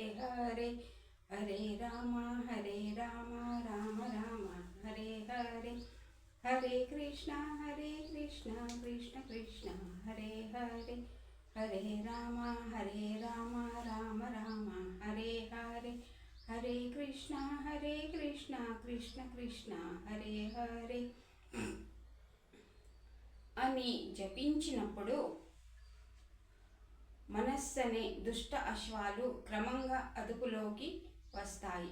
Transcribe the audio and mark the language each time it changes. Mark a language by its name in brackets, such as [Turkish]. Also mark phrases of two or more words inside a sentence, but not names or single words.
[Telugu] హరే హరే రామ రామ రామ హరే హరే హరే కృష్ణ కృష్ణ కృష్ణ హరే హరే హరే రామ రామ రామ హరే హరే హరే కృష్ణ కృష్ణ కృష్ణ హరే హరే అని జపించినప్పుడు మనస్సనే దుష్ట అశ్వాలు క్రమంగా అదుపులోకి వస్తాయి.